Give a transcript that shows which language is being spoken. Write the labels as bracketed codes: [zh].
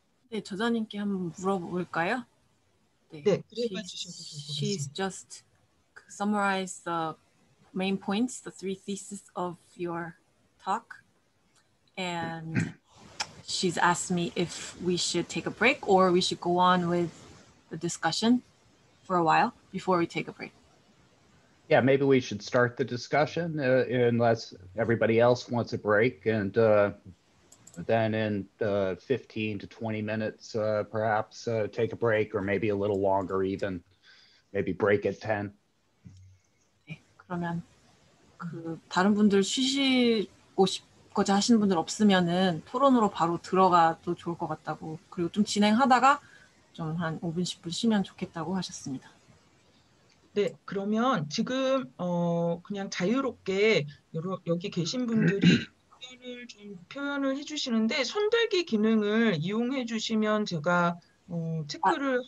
[ko] 네, 저자님께 한번 물어볼까요? 네, 그래봐 주셔도 좋을 것 같습니다. [en] She's just summarized the main points, the three theses of your talk, and she's asked me if we should take a break or we should go on with the discussion for a while before we take a break. Yeah, maybe we should start the discussion unless everybody else wants a break, and then in 15 to 20 minutes, perhaps take a break, or maybe a little longer even, maybe break at 10. [ko] 네, 그러면 그 다른 분들 쉬시고 싶고자 하시는 분들 없으면은 토론으로 바로 들어가도 좋을 것 같다고, 그리고 좀 진행하다가 좀 한 5분, 10분 쉬면 좋겠다고 하셨습니다. 네, 그러면 지금 그냥 자유롭게 여기 계신 분들이 의견을 좀 표현을 해주시는데 손들기 기능을 이용해 주시면 제가 체크를